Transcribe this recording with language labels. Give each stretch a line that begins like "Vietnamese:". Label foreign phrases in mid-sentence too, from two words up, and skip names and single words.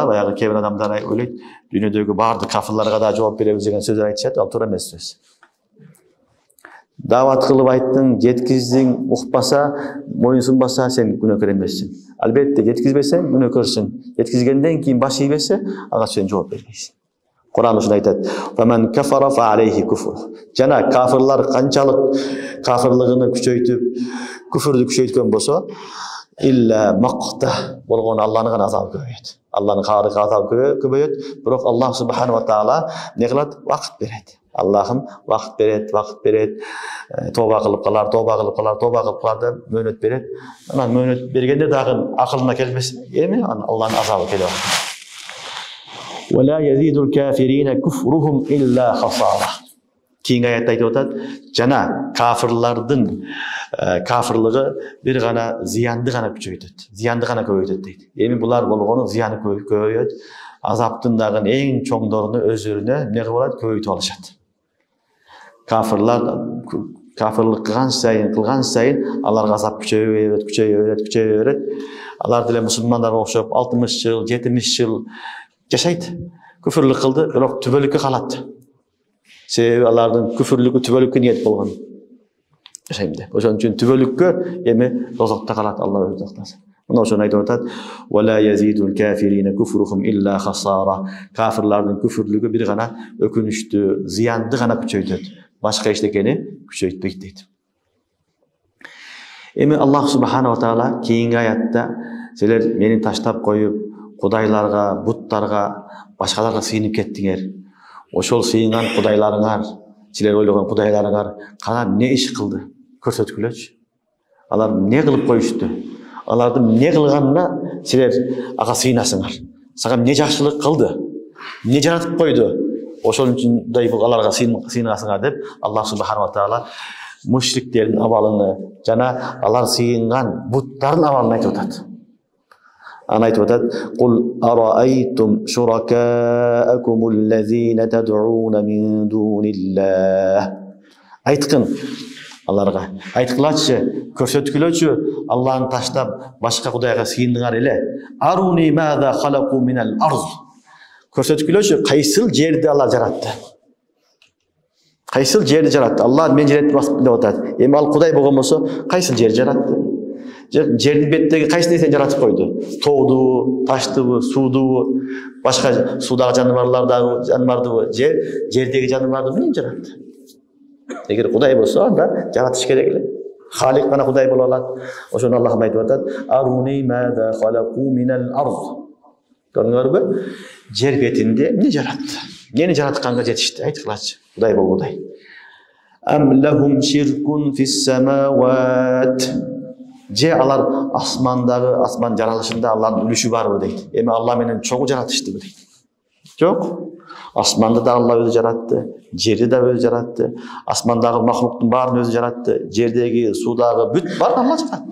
Kyrgyz: Баягы кээ бир адамдар ойлойт, дүйнөдөгү баардык кафирларга да жооп беребиз деген сөз айтышат, ал туура эмес сөз. Дават кылып айттың, жеткиздиң, укпаса, моюн сунбаса, сен күнөөкөр эмессиң. Албетте, жеткизбесең күнөөкөрсүң. Жеткизгенден кийин баш ийбесе, ага сен жооп бербейсиң. Кур'ан ушуну айтат:
Arabic: "فمن كفر فعليه كفره".
Kyrgyz: Жана кафирлар канчалык кафирлыгын күчөйтүп, күфрдү күчөйткөн болсо, илля мақта болгон Аллахтын гана азабы көбөйөт. Аллахтын каары азабы көбөйөт, бирок Аллах
Arabic: سبحانه وتعالى
Kyrgyz: не кылат? Вакыт берет. Аллахым вакыт берет, тоба кылып калар, деп мөөнөт берет. Анан мөөнөт бергенде дагы акылына келбес, эми Аллахтын азабы келип атат.
Arabic: ولا يزيد الكافرين كفرهم إلا خسارا.
Kyrgyz: Кийинки аятта айтып атат, жана кафирлардын кафирлыгы бир гана зыянды гана күчөйтөт, зыянды гана көбөйтөт дейт. Эми булар болгону зыяны көбөйөт, азаптын дагы эң чоңдоруну өзүлөрүнө эмне кылып алат? Көбөйтүп алышат. Кафирлар кафирлык кылган сайын аларга азап күчөйө берет. Алар деле мусулмандарга окшоп 60 жыл, 70 жыл жашайт. Күфүрлүк кылды, бирок түбөлүккө калат. Себеби алардын күфүрлүгү түбөлүккө ниет болгон. Жашайм деп. Ошон үчүн түбөлүккө эми дозокто калат, Алла өзү сактасын. Мына ошону айтып атат:
Arabic: "ولا يزيد الكافرين كفرهم إلا خسارا".
Kyrgyz: Кафирлардын күфүрлүгү бир гана өкүнүчтүү, зыянды гана күчөйтөт. Башка эчтекени күчөйтпөйт дейт. Эми Аллах
Arabic: سبحانه وتعالى
Kyrgyz: кийинки аятта силер мени таштап коюп, кудайларга, буттарга, башкаларга сыйынып кеттиңер. Ошол сыйынган кудайларыңар, силер ойлогон кудайларыңар кана не иш кылды? Көрсөткүлөчү. Алар не кылып коюшту? Алардын не кылганына силер ага сыйынасыңар. Сага не жакшылык кылды? Не жаратып койду? Ошол үчүн аларга сыйынасыңар деп Аллах
Arabic: سبحانه وتعالى
Kyrgyz: мушриктердин абалын жана алар сыйынган буттардын абалын айтып атат. Аны айтып атат:
Arabic: "قل أرأيتم شركاءكم الذين تدعون من دون الله".
Kyrgyz: Айткын аларга, айткылачы, көрсөткүлөчү, Аллахын таштап башка кудайга сыйындыңар эле.
Arabic: أروني ماذا خلقوا من الأرض.
Kyrgyz: Көрсөткүлөчү, кайсыл жерди алар жаратты? Кайсыл жерди жаратты? Алла мен жараттым деп атат. Эми ал Кудай болгон болсо, кайсыл жер жаратты? Жердин бетиндеги кайсы нерсени жаратып койду? Тоодубу, таштыбы, суудубу, башка суудагы жаныбардыбы, жердеги жаныбарды эмне жаратты? Эгер Кудай болсо, анда жаратыш керек эле. Халик гана Кудай боло алат. Ошону Аллах айтып атат:
Arabic: "أروني ماذا خلقوا من الأرض."
Kyrgyz: Көрдүңөрбү? Жер бетинде эмне жаратты? Эмнени жаратканга жетишти? Айткылачы. Кудай болгудай.
Arabic: أم لهم شرك في السماوات.
Kyrgyz: Же алар асман жаралышында Алланын үлүшү барбы дейт. Эми Алла менен чогуу жаратыштыбы дейт. Жок. Асманды да Алла өзү жаратты, жерди да өзү жаратты, асмандагы махлуктун баарын өзү жаратты, жердеги, суудагы бүт баарын Алла жаратты.